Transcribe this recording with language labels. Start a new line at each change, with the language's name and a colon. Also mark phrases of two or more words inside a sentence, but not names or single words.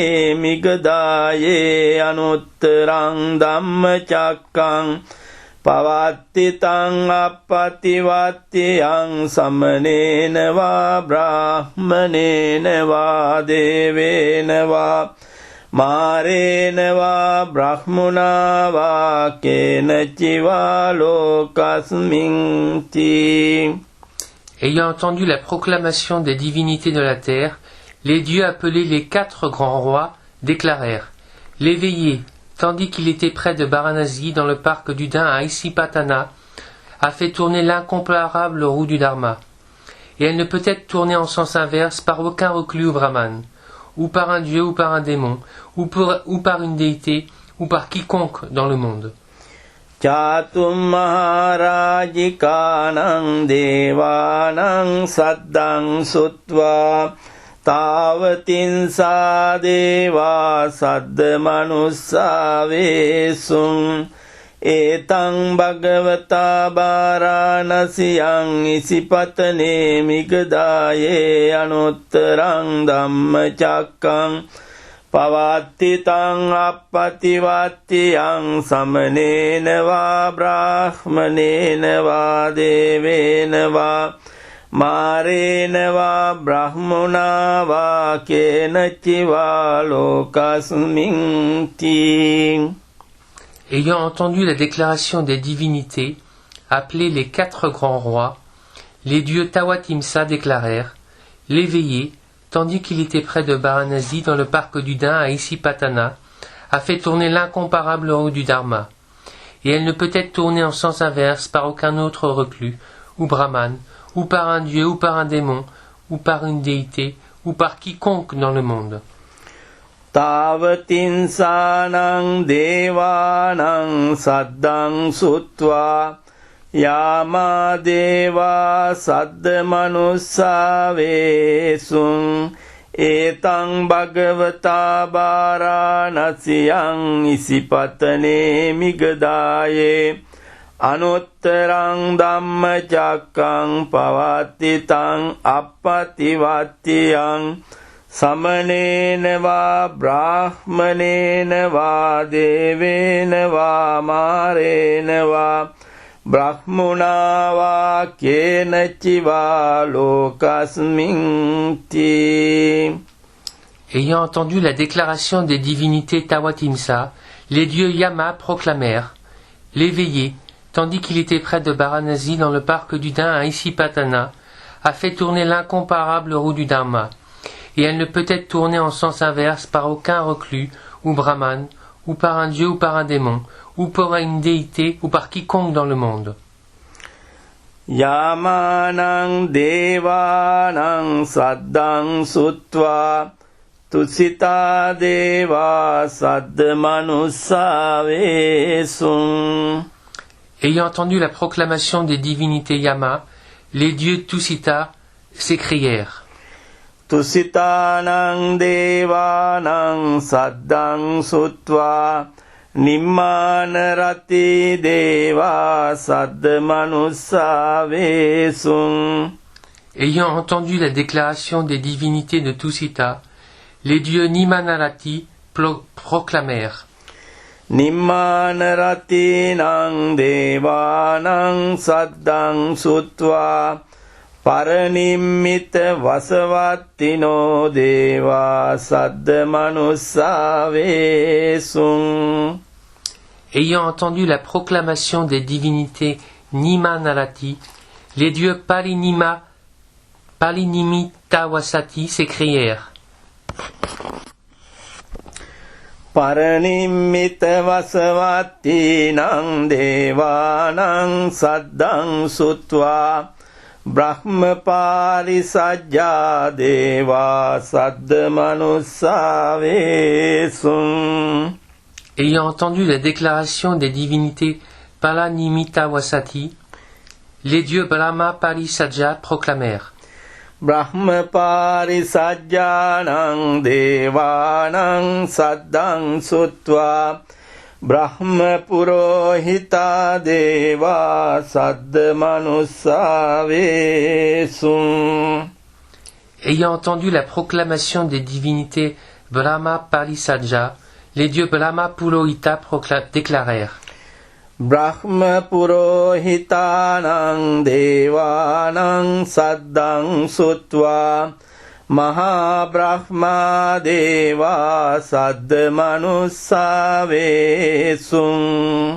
Pali: මිගදායේ අනුත්තරං ධම්මචක්ඛං පවත්තිතං අප්පතිවත්තියං සමනේන වා බ්‍රාහ්මනේන වා දේවේන වා මාරේන වා බ්‍රහ්මුණා වා කේනචිවා ලෝකස්මින් තී.
French: Ayant entendu la proclamation des divinités de la terre, les dieux appelés les 4 grands rois déclarèrent: l'éveillé, tandis qu'il était près de Varanasi dans le parc du Dain à Isipatana, a fait tourner l'incomparable roue du Dharma. Et elle ne peut être tournée en sens inverse par aucun reclus ou brahman, ou par un dieu ou par un démon, ou par une déité, ou par quiconque dans le monde.
Pali: Chatum maharajikanang devanang saddang sutva tavatinsa deva saddamanussa vesum etang bhagavata varanasiyang isipatane migadaye anuttarang dhammacakkang pavattitang appativattiyang samanena va brahmanena va devena va marena va brahmana va kenachiva lokasminti.
French: Ayant entendu la déclaration des divinités, appelées les 4 grands rois, les dieux Tawatimsa déclarèrent, l'éveillé, tandis qu'il était près de Varanasi dans le parc du Dain à Isipatana, a fait tourner l'incomparable roue du Dharma, et elle ne peut être tournée en sens inverse par aucun autre reclus, ou brahman, ou par un dieu, ou par un démon, ou par une déité, ou par quiconque dans le monde.
Pali: Tavatinsanang devanang saddang sutva yama deva saddamanussa vesum etang bhagavata varanasiyang isipatane migadaye anuttarang dhammacakkang pavattitang appativattiyang samanena va brahmanena va devena va marena va brahmuna va kenachiva lokasminti.
French: Ayant entendu la déclaration des divinités Tawatimsa, les dieux Yama proclamèrent, l'éveillé, tandis qu'il était près de Varanasi dans le parc du Dain à Isipatana, a fait tourner l'incomparable roue du Dharma, et elle ne peut être tournée en sens inverse par aucun reclus, ou brahman, ou par un dieu ou par un démon, ou par une déité, ou par quiconque dans le monde.
Pali: Yamanang devanang saddang sutva tusita deva saddamanussa vesum.
French: Ayant entendu la proclamation des divinités Yama, les dieux Tusita s'écrièrent,
Pali: Tusitanang devanang saddang sutva nimmanarati deva saddamanussa vesum.
French: Ayant entendu la déclaration des divinités de Tusita, les dieux Nimanarati proclamèrent,
Pali: Nimmanarati nang devanang saddang sutva paranimmita vasavatino deva saddamanussa vesum.
French: Ayant entendu la proclamation des divinités Nimanarati, les dieux Palinimitawasati s'écrièrent,
Pali: Paranimmita vasavattinang devanang saddang sutva Brahma parisajja deva saddamanussa vesum.
French: Ayant entendu la déclaration des divinités Palanimitawasati, les dieux Brahma Parisajja proclamèrent,
Pali: Brahma parisajjanang devanang saddang sutva Brahma purohita deva saddamanussa vesum.
French: Ayant entendu la proclamation des divinités Brahma Parisajja, les dieux Brahma Purohita déclarèrent,
Pali: Brahma purohitanang devanang saddang sutva Mahabrahma deva saddamanussa vesum.